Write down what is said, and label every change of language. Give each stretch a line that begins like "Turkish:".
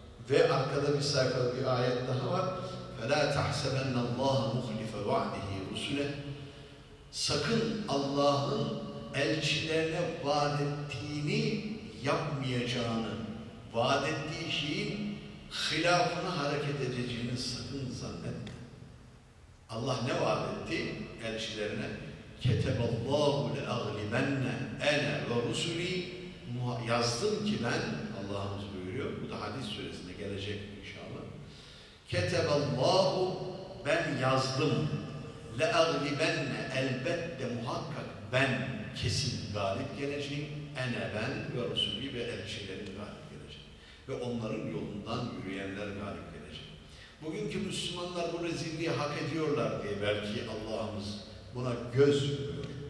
Turkish: Ve arkada bir sayfada bir ayet daha var.
Arabic: فَلَا تَحْسَبَنَّ اللّٰهَ مُخْلِفَ وَعْدِهِ رُسُلَهِ
Turkish: Sakın Allah'ın elçilerine vaat ettiğini yapmayacağını, vaat ettiği şeyin hilafına hareket edeceğini sakın zannetme. Allah ne vaat etti elçilerine?
Arabic: كَتَبَ اللّٰهُ لَاَغْلِبَنَّ اَنَا وَرُسُل۪ي
Turkish: Yazdım ki ben, Allah'ımız buyuruyor, bu da hadis suresinde gelecek inşallah.
Arabic: كَتَبَ اللّٰهُ
Turkish: Ben yazdım. لَاَغْلِبَنَّ Elbette muhakkak ben kesin galip geleceğim. اَنَا ben وَرُسُل۪ي ve elçilerim galip geleceğim. Ve onların yolundan yürüyenler galip geleceğim. Bugünkü Müslümanlar bu rezilliği hak ediyorlar diye belki Allah'ımız buna göz yumuyor.